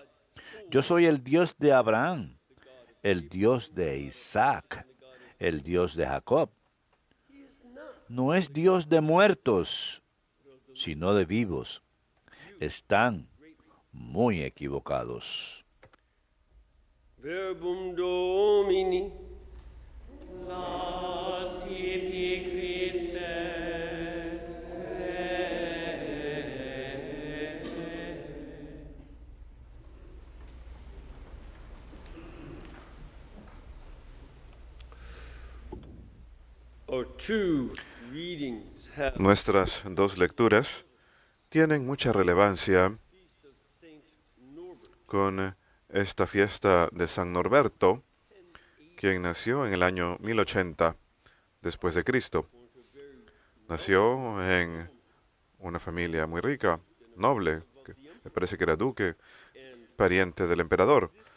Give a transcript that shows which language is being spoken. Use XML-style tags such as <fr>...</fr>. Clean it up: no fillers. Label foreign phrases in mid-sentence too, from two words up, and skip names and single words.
<es>Yo soy el Dios de Abraham, el Dios de Isaac, el Dios de Jacob. No es Dios de muertos, sino de vivos. Están muy equivocados.</es> <la>Verbum Domini. Laus tibi Christe.</la> <en>Our two readings have</en> <es>Nuestras dos lecturas tienen mucha relevancia con esta fiesta de San Norberto, quien nació en el año 1080 después de Cristo. Nació en una familia muy rica, noble, que me parece que era duque, pariente del emperador.</es>